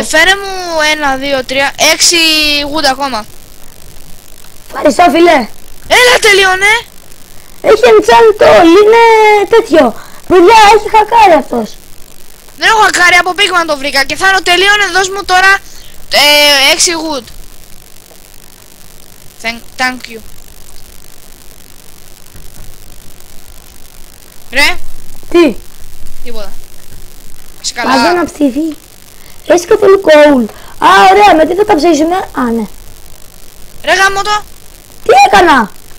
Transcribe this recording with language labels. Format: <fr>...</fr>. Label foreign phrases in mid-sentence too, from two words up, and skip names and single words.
<el>Φέρε μου 1, 2, 3, 6 wood ακόμα. Ευχαριστώ φίλε. Έλα, τελείωνε. Έχει</el> <en>enchant all,</en> <el>είναι τέτοιο. Παιδιά, έχει χακάρει αυτός. Δεν έχω χακάρει, από πίγμα το βρήκα. Και θα τελείωνε, δώσ' μου τώρα 6 wood.</el> <en>Thank you.</en> <el>Ρε, Τι, τίποτα. Είσαι βάζω καλά. ένα ψηφί. Έχεις καθόλου coal. Α, ωραία, με τι θα τα ψήσουμε. Α, ναι. Ρε γάμο το. Τι έκανα.</el>